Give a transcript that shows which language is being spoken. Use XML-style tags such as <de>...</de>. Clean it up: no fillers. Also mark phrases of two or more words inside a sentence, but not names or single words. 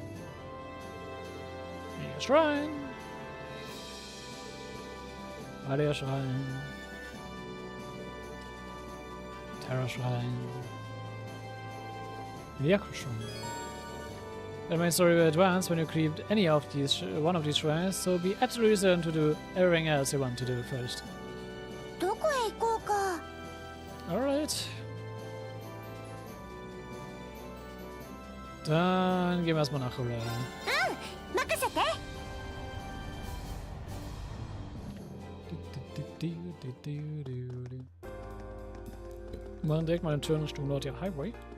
<en>Mega Shrine. Alia Shrine. Terra Shrine. Yaku Shrine. The main story will advance when you cleave any of these one of these shrines, so be absolutely certain to do everything else you want to do first.</en> <ja>どこへ行こうか。</ja> <en>Alright.</en> <de>Dann gehen wir erstmal nach Kanal.</de> <ja>任せて。</ja> <de>Machen direkt mal einen Turn Richtung Nordia Highway.</de>